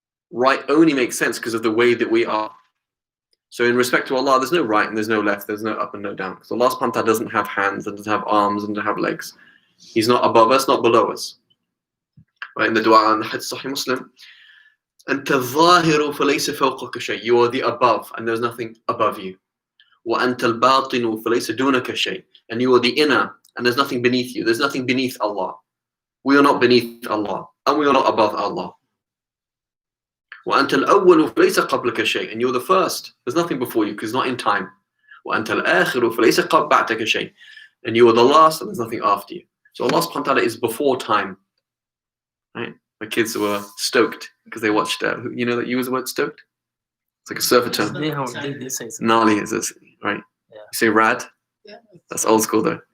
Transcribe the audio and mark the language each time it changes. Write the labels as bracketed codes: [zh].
[en] Right only makes sense because of the way that we are. So in respect to Allah, there's no right and there's no left, there's no up and no down. Because Allah subhanahu wa ta'ala doesn't have hands and doesn't have arms and doesn't have legs. He's not above us, not below us. Right, in the dua in the Hadith Sahih Muslim, [ar] أنت الظاهر فليس فوقك شيء. [en] You are the above and there's nothing above you. [ar] وأنت الباطن فليس دونك شيء. [en] And you are the inner and there's nothing beneath you. There's nothing beneath Allah. We are not beneath Allah and we are not above Allah. [ar] وأنت الأول فليس قبلك شيء. [en] And you're the first. There's nothing before you because it's not in time. [ar] وأنت الآخر فليس بعدك شيء. [en] And you are the last and there's nothing after you. So Allah subhanahu wa ta'ala is before time. Right? My kids were stoked because they watched, you know that you use the word stoked? It's like a surfer term. They say so. Gnarly is this, right? Yeah. You say rad? Yeah. That's old school though.